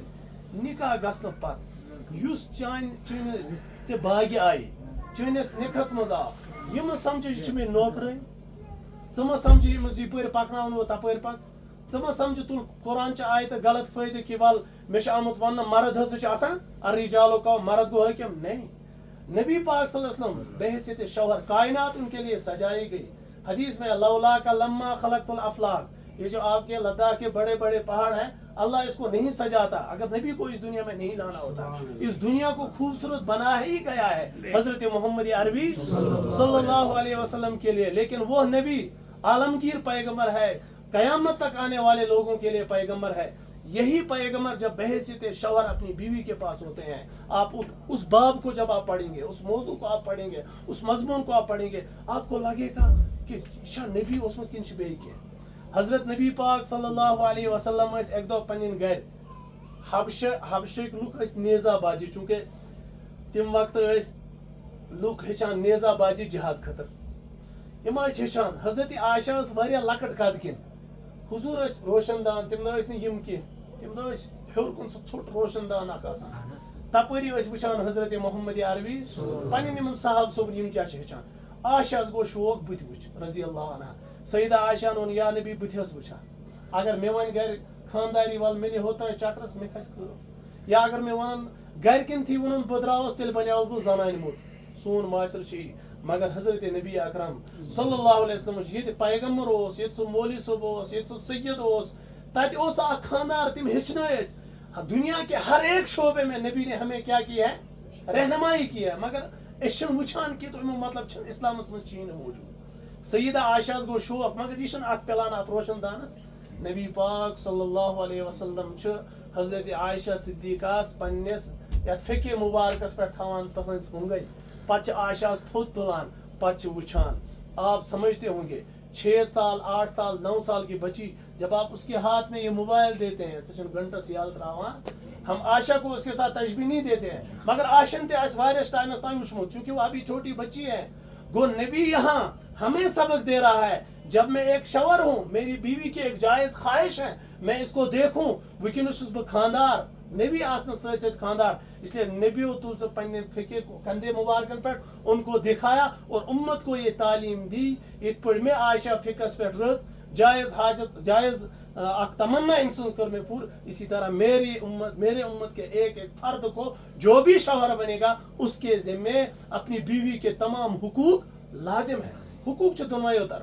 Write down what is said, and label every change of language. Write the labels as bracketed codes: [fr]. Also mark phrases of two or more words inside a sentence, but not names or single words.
[ks] نکاح گژھنہٕ پتہٕ یُس چٲنِس ژےٚ باگہِ آیہِ چٲنِس نکھس منٛز آو یہِ مہ سمجھِ یہِ چھِ مےٚ نوکرٲنۍ. ژٕ مہ سمجھِ ییٚمِس یپٲرۍ پکناونو تپٲرۍ پک. ژٕ مہ سمجھِ تُل قرآنچہِ آیتہٕ غلط فٲیدٕ کہ ول مےٚ چھُ آمُت وننہٕ مرد ہسا چھُ آسان [ar] الرجال قوام [ks] مرد گوٚو حٲکِم. [ur] نہیں. نبی پاک [ar] صلی اللہ علیہ وسلم [ur] بحیثیت شوہر کائنات ان کے لیے سجائی گئی. حدیث میں [ar] لولا کا لما خلقت الافلاق [ur] یہ جو آپ کے لداخ کے بڑے بڑے پہاڑ ہیں اللہ اس کو نہیں سجاتا اگر نبی کو اس دنیا میں نہیں لانا ہوتا. اس دنیا کو خوبصورت بنا ہی گیا ہے حضرت محمد عربی [ar] صلی اللہ علیہ وسلم [ur] کے لیے. لیکن وہ نبی عالمگیر پیغمبر ہے قیامت تک آنے والے لوگوں کے لیے پیغمبر ہے. یہی پیغمبر جب بحیثیت شوہر اپنی بیوی کے پاس ہوتے ہیں آپ اس باب کو جب آپ پڑھیں گے اس موضوع کو آپ پڑھیں گے اس مضمون کو آپ پڑھیں گے آپ کو لگے گا کہ [ks] شاہ نبی اوسمُت کِنہٕ چھُ بیٚیہِ کینٛہہ. حضرت نبی پاک [ar] صلی اللہ علیہ وسلم [ks] ٲسۍ اکہِ دۄہ پنٕنۍ گرِ حبشٕکۍ لُکھ ٲسۍ نیزا بازی چوٗنٛکہِ تِم وقتہٕ ٲسۍ لُکھ ہیٚچھان نیزا بازی جہاد خٲطرٕ. یِم ٲسۍ ہیٚچھان. حضرت عائشہ ٲس واریاہ لۄکٕٹ قد کِنۍ. حضوٗر ٲسۍ روشن دان تمہِ دۄہ ٲسۍ نہٕ یِم کینٛہہ تمہِ دۄہ ٲسۍ ہیوٚر کُن سُہ ژھوٚٹ روشن دان اکھ آسان. تپٲری ٲسۍ وٕچھان حضرت محمد عربی پنٕنٮ۪ن یِمن صحابہٕ صٲبن یِم کیٛاہ چھِ ہیٚچھان. عائشہس گوٚو شوق بہٕ تہِ وٕچھِ [ar] رضی اللہ عنہا. [ks] سیدہ عائشہ ووٚن یا نبی بہٕ تہِ ٲسٕس وٕچھان اگر مےٚ وۄنۍ گرِ خانداری ول مےٚ نہِ ہوٚتانۍ چکرس مےٚ کھسہِ کٲم یا اگر مےٚ ونن گرِکٮ۪ن تھی ووٚنُن بہٕ درٛاوُس تیٚلہِ بنیٛاوُس بہٕ زنانہِ موٚٹ. سون معاشرٕ چھُ یی. مگر حضرت نبی اکرم [ar] صلی اللہ علیہ وسلم [ks] ییٚتہِ پیغمبر اوس ییٚتہِ سُہ مولوی صٲب اوس ییٚتہِ سُہ سید اوس تتہِ اوس اکھ خاندار تِم ہیٚچھنٲے أسۍ. [ur] دنیا کے ہر ایک شعبے میں نبی نے ہمیں کیا کیا ہے رہنمائی کی ہے. [ks] مگر أسۍ چھِنہٕ وٕچھان کہِ تمیُک مطلب چھُنہٕ اسلامس منٛز چھُیی نہٕ موٗجوٗد. سیدہ عائشہس گوٚو شوق مگر یہِ چھُنہٕ اتھ پِلان اتھ روشن دانس. نبی پاک [ar] صلی اللہ علیہ وسلم [ks] چھُ حضرت عائشہ صدیقہس پننِس یتھ فقہ مبارکس پٮ۪ٹھ تھاوان تہنٛز ہُنٛگے. پتہٕ چھِ عائشہس تھوٚد تُلان پتہٕ چھِ وٕچھان. [ur] آپ سمجھتے ہوں گے 6 سال 8 سال 9 سال کی بچی جب آپ اس کے ہاتھ میں یہ موبائل دیتے ہیں [ks] سہ چھنہٕ گھنٹس یلہٕ تراوان. [ur] ہم عائشہ کو اس کے ساتھ تشبیہ نہیں دیتے ہیں مگر [ks] عائشہ تہِ آسہِ واریاہس ٹایمس تام وٕچھمُت [ur] چونکہ وہ ابھی چھوٹی بچی ہے. گو نبی یہاں ہمیں سبق دے رہا ہے جب میں ایک شوہر ہوں میری بیوی کی ایک جائز خواہش ہے میں اس کو دیکھوں [ks] وٕنکیٚنس چھُس بہٕ خاندار نبی آسنہٕ سۭتۍ سۭتۍ خاندار. [ur] اس لیے [ks] نبیو تُل سُہ پننہِ فقہ کندھے مبارکن پٮ۪ٹھ [ur] ان کو دکھایا اور امت کو یہ تعلیم دی. [ks] یِتھ پٲٹھۍ مےٚ عائشہ فقہس پٮ۪ٹھ رٕژ جائز حاجت جائز اکھ تمنا أمۍ سٕنٛز کٔر مےٚ پوٗرٕ. [ur] اسی طرح میرے امت کے ایک ایک فرد کو جو بھی شوہر بنے گا اس کے ذمے اپنی بیوی کے تمام حقوق لازم ہے. [ks] حقوق چھِ دۄنوَیو طرف.